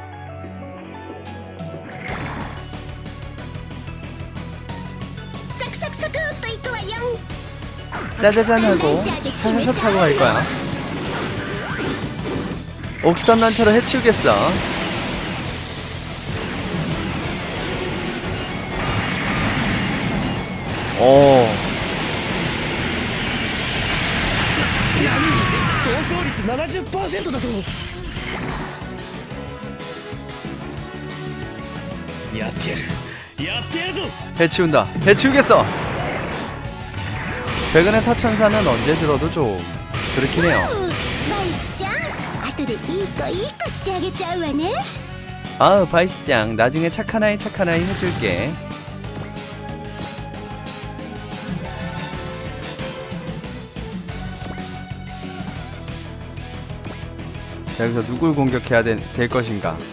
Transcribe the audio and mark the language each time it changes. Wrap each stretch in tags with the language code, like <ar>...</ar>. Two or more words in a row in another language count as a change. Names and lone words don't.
<ko>짜자잔 하고 샤샤샤 타고 갈 거야. 옥선 란처로 해치우겠어. 오.</ko> <ja>総勝率 70% だと。やってやる、やってやるぞ。</ja> <ko>해치운다. 해치우겠어. 백은의 타천사는 언제 들어도 좀 그렇긴 해요.</ko> <ja>バイスちゃん、後でいい子してあげちゃうわね。</ja> <ko>아우 바이스짱 나중에 착한 아이 해줄게. 자 여기서 누굴 공격해야 될 것인가.</ko>